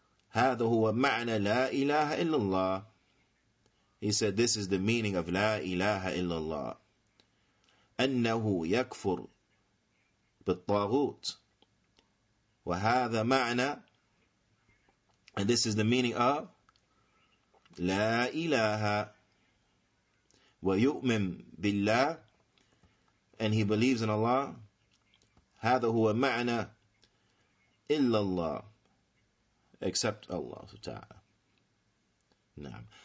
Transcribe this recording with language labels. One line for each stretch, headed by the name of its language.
Arabic: هذا هو معنى لا إله إلا الله.
English: He said this is the meaning of لا إله إلا الله.
Arabic: أنه يكفر بالطاغوت, وهذا معنى,
English: and this is the meaning of لا إله,
Arabic: ويؤمن بالله,
English: and he believes in Allah.
Arabic: هذا هو معنى إلا الله,
English: except Allah
Arabic: تعالى. نعم.